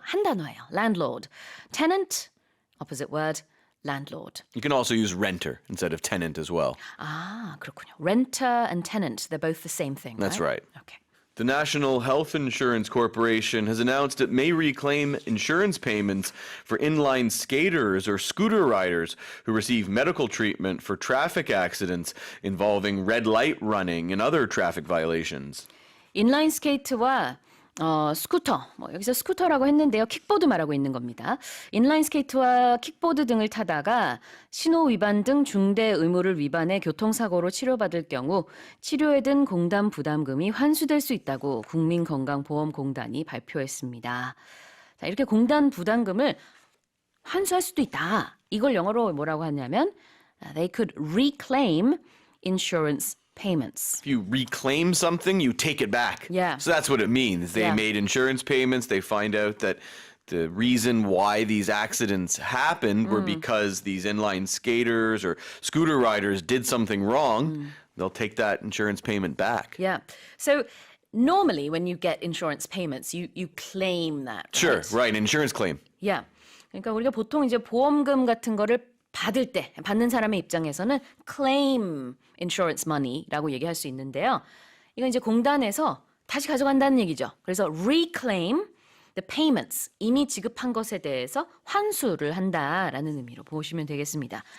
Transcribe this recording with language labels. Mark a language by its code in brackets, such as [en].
[ko] 한 단어예요. [en] landlord. tenant, opposite word, landlord. You can also use renter instead of tenant as well. [ko] 아, 그렇군요. [en] renter and tenant, they're both the same thing, That's right. Okay. The National Health Insurance Corporation has announced it may reclaim insurance payments for inline skaters or scooter riders who receive medical treatment for traffic accidents involving red light running and other traffic violations. [ko] 인라인 스케이트와 스쿠터, 여기서 스쿠터라고 했는데요. 킥보드 말하고 있는 겁니다. 인라인 스케이트와 킥보드 등을 타다가 신호 위반 등 중대 의무를 위반해 교통사고로 치료받을 경우 치료에 든 공단 부담금이 환수될 수 있다고 국민건강보험공단이 발표했습니다. 자, 이렇게 공단 부담금을 환수할 수도 있다. 이걸 영어로 뭐라고 하냐면 [en] they could reclaim insurance payments. If you reclaim something, you take it back. Yeah. So that's what it means. They made insurance payments. They find out that the reason why these accidents happened were because these inline skaters or scooter riders did something wrong. They'll take that insurance payment back. Yeah. So normally when you get insurance payments, you claim that. Sure, Right? right, an insurance claim. Yeah. [ko] 그러니까 우리가 보통 이제 보험금 같은 거를 받을 때 받는 사람의 입장에서는 [en] claim insurance money [ko] 라고 얘기할 수 있는데요. 이건 이제 공단에서 다시 가져간다는 얘기죠. 그래서 [en] reclaim the payments [ko] 이미 지급한 것에 대해서 환수를 한다라는 의미로 보시면 되겠습니다.